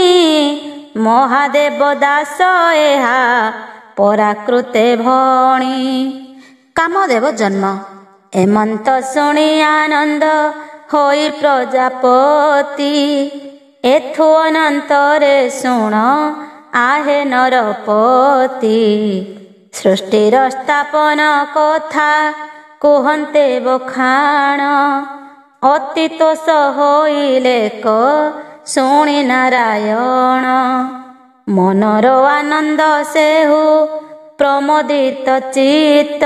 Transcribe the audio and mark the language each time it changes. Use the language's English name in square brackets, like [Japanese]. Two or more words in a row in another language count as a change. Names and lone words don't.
[Odia] ମହାଦେବ ଦାସ ଏହା ପରାକୃତେ ଭଣି କାମଦେବ ଜନ୍ମ ଏମନ୍ତ ଶୁଣି ଆନନ୍ଦ ହୋଇ ପ୍ରଜାପତି ଏଥୁ ଅନନ୍ତରେ ଶୁଣ ଆହେ ନରପତି ସୃଷ୍ଟିର ସ୍ଥାପନ କଥା କୁହନ୍ତେ ବଖାଣ। ଅତିତୋଷ ହୋଇଲେ କ ଶୁଣି ନାରାୟଣ। ମନର ଆନନ୍ଦ ସେହୁ ପ୍ରମୋଦିତ ଚିତ୍ତ।